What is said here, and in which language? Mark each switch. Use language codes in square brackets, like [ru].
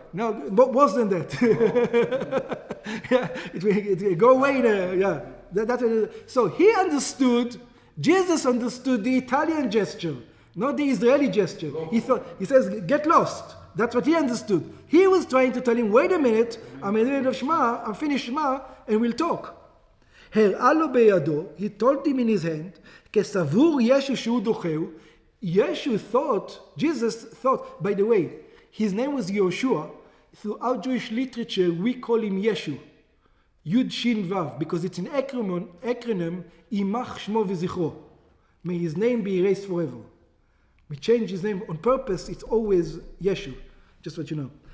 [en] No, worse than that. Go away there. Yeah. So he understood, Jesus understood the Italian gesture, not the Israeli gesture. He says, get lost. That's what he understood. He was trying to tell him, wait a minute, I'm in the middle of Shema, I'm finished Shema, and we'll talk. [he] הראה לו בידו, [en] he told him in his hand, [he] כסבור ישו שהוא דוחהו. [en] Yeshu thought, Jesus thought, by the way, his name was Yoshua. Throughout Jewish literature, we call him Yeshu. Yud Shin Vav, because it's an acronym, [he] Imach Shmo V'Zichro. [en] May his name be erased forever. We change his name on purpose, it's always Yeshu. Just what you know.